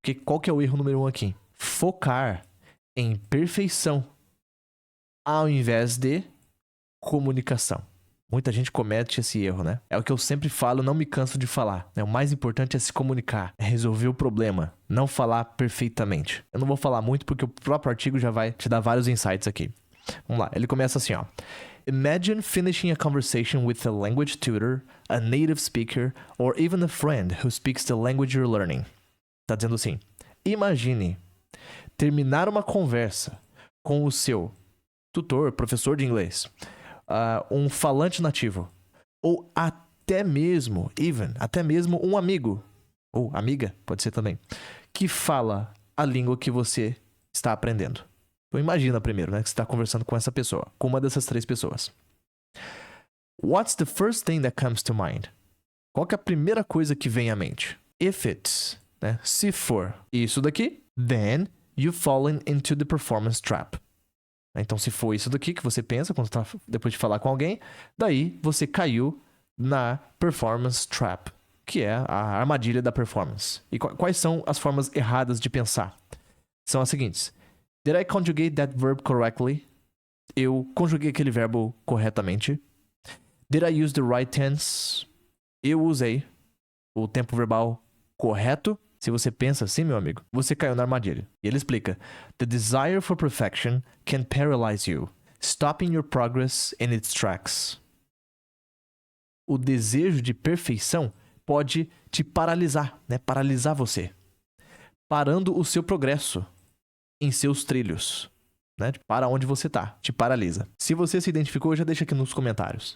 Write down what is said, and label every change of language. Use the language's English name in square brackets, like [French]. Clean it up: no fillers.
[Portuguese] Qual que é o erro número 1 aqui? Focar em perfeição ao invés de comunicação. Muita gente comete esse erro, né? É o que eu sempre falo, não me canso de falar. O mais importante é se comunicar, é resolver o problema, não falar perfeitamente. Eu não vou falar muito porque o próprio artigo já vai te dar vários insights aqui. Vamos lá, ele começa assim, ó. [English] Imagine finishing a conversation with a language tutor, a native speaker, or even a friend who speaks the language you're learning. [Portuguese] Tá dizendo assim, imagine terminar uma conversa com o seu tutor, professor de inglês, um falante nativo, ou até mesmo um amigo, ou amiga, pode ser também, que fala a língua que você está aprendendo. Então imagina primeiro, né, que você está conversando com essa pessoa, com uma dessas 3 pessoas. [English] What's the first thing that comes to mind? [Portuguese] Qual que é a primeira coisa que vem à mente? [English] If it's, [Portuguese] né, se for isso daqui, [English] then you've fallen into the performance trap. [Portuguese] Então se for isso daqui que você pensa quando tá, depois de falar com alguém, daí você caiu na performance trap, que é a armadilha da performance. E quais são as formas erradas de pensar? São as seguintes. [English] Did I conjugate that verb correctly? [Portuguese] Eu conjuguei aquele verbo corretamente. [English] Did I use the right tense? [Portuguese] Eu usei o tempo verbal correto. Se você pensa assim, meu amigo, você caiu na armadilha. E ele explica. [English] The desire for perfection can paralyze you, stopping your progress in its tracks. [Portuguese] O desejo de perfeição pode te paralisar, né? Paralisar você. Parando o seu progresso em seus trilhos, né? Para onde você tá, te paralisa. Se você se identificou, já deixa aqui nos comentários.